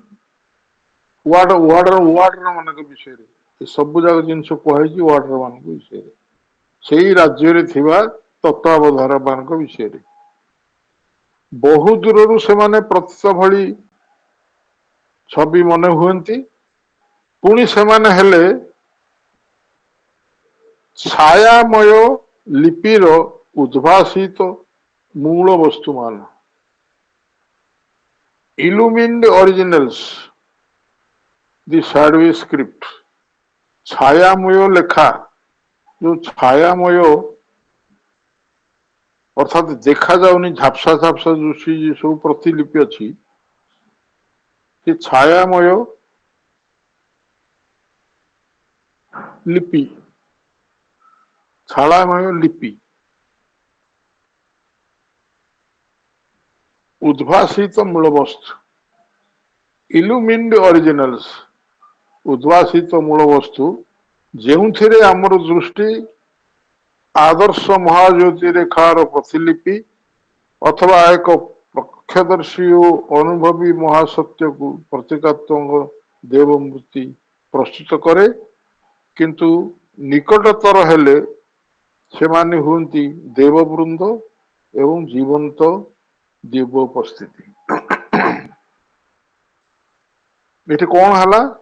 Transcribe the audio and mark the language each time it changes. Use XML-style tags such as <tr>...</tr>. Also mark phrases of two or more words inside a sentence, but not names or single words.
<or>ୱାର୍ଡର ମାନଙ୍କ ବିଷୟରେ ଏ ସବୁ ଯାକ ଜିନିଷ କୁହାଯାଇଛି ୱାର୍ଡର ମାନଙ୍କ ବିଷୟରେ ସେଇ ରାଜ୍ୟରେ ଥିବା ତତ୍ତ୍ୱାବଧାରକ ମାନଙ୍କ ବିଷୟରେ ବହୁ ଦୂରରୁ ସେମାନେ ପ୍ରତୀକ ଭଳି ଛବି ମନେ ହୁଅନ୍ତି ପୁଣି ସେମାନେ ହେଲେ ଛାୟାମୟ ଲିପିର ଉଦ୍ଭାସିତ ମୂଳ ବସ୍ତୁମାନ</or> <en>illumined originals the shadowy script</en> <or>ଛାୟାମୟ ଲେଖା ଯୋଉ ଛାୟାମୟ ଅର୍ଥାତ୍ ଦେଖାଯାଉନି ଝାପସା ଝାପସା ଯୋଉ ସବୁ ପ୍ରତିଲିପି ଅଛି ସେ ଛାୟାମୟ ଲିପି ଛାୟାମୟ ଲିପି ଉଦ୍ଭାସିତ ମୂଳ ବସ୍ତୁ</or> <en>illumined originals</en> <or>ଉଦ୍ଭାସିତ ମୂଳ ବସ୍ତୁ ଯେଉଁଥିରେ ଆମର ଦୃଷ୍ଟି ଆଦର୍ଶ ମହାଜ୍ୟୋତି ରେଖାର ପ୍ରତିଲିପି ଅଥବା ଏକ ପ୍ରକ୍ଷଦର୍ଶୀ ଓ ଅନୁଭବୀ ମହାସତ୍ୟକୁ ପ୍ରତୀକାତ୍ମକ ଦେବମୂର୍ତ୍ତି ପ୍ରସ୍ତୁତ କରେ କିନ୍ତୁ ନିକଟତର ହେଲେ ସେମାନେ ହୁଅନ୍ତି ଦେବବୃନ୍ଦ ଏବଂ ଜୀବନ୍ତ ଦିବ୍ୟ ଉପସ୍ଥିତି ଏଠି କଣ ହେଲା</or>